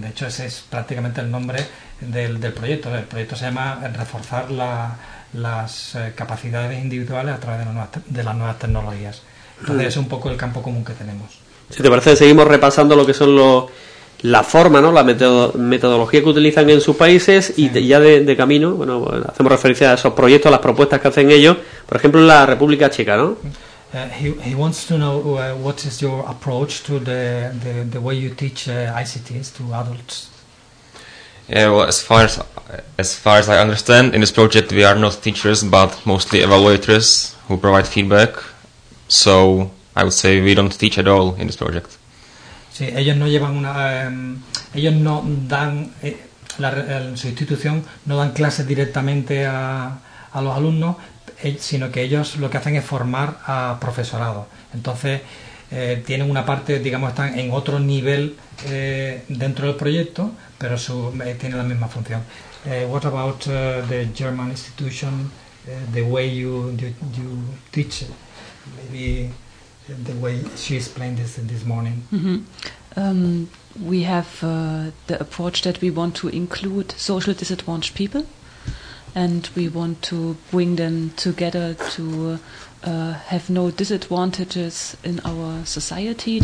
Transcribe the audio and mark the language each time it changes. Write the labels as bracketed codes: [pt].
[es] De hecho, ese es prácticamente el nombre del proyecto. El proyecto se llama Reforzar las capacidades individuales a través de las nuevas tecnologías. Entonces, es un poco el campo común que tenemos. Si te parece, seguimos repasando lo que son la forma, ¿no? La metodología que utilizan en sus países, sí. Y ya de camino, bueno, hacemos referencia a esos proyectos, a las propuestas que hacen ellos, por ejemplo, en la República Checa, ¿no? [en] He wants to know what is your approach to the way you teach ICTs to adults. Yeah, well, as far as I understand, in this project we are not teachers but mostly evaluators who provide feedback. So I would say we don't teach at all in this project. [es] Sí, ellos no llevan una, ellos no dan su institución no dan clases directamente a los alumnos, sino que ellos lo que hacen es formar a profesorado. Entonces tienen una parte, digamos, están en otro nivel dentro del proyecto, pero su, tienen la misma función. [en] What about the German institution, the way you teach it? Maybe the way she explained this this morning. Mm-hmm. We have the approach that we want to include social disadvantaged people, and we want to bring them together to have no disadvantages in our society.